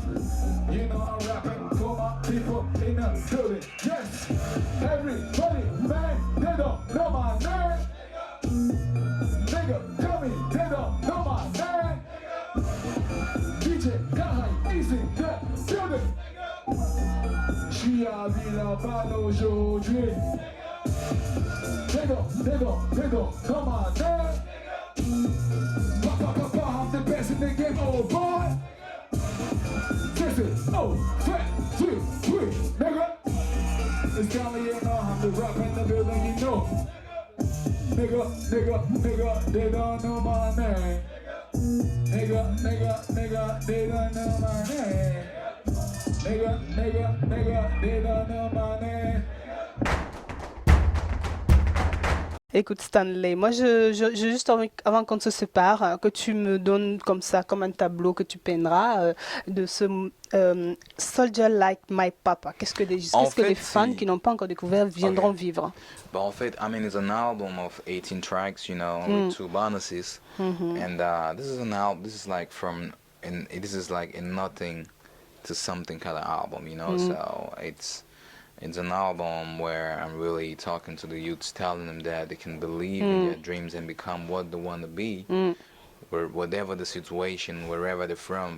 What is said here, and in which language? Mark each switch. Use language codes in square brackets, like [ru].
[en] You know I'm rapping for my people in the building. Yes, everybody, man, they don't know my name. Nigga, tell me they don't know my name. DJ Kahai is in the building. [fr] J'suis à Villeurbanne aujourd'hui. [en] They don't know my name. I'm the best in the game, oh boy. Listen, oh, 3, 2, 3, nigga. It's Stanley, you know, I'm the rap in the building, you know. Nigga, they don't know my name. Nigga, they don't know my name. Nigga, they don't know my name. [fr] Écoute Stanley, moi je juste envie, avant qu'on se sépare, que tu me donnes comme ça, comme un tableau que tu peindras de ce Soldier Like My Papa. Qu'est-ce que les fans qui n'ont pas encore découvert viendront vivre? [en] But [fr] en fait, [en] I mean, it's an album of 18 tracks, you know, with 2 bonuses, and this is an album. This is like this is like a nothing to something kind of album, you know. So it's an album where I'm really talking to the youths, telling them that they can believe in their dreams and become what they want to be, whatever the situation, wherever they're from.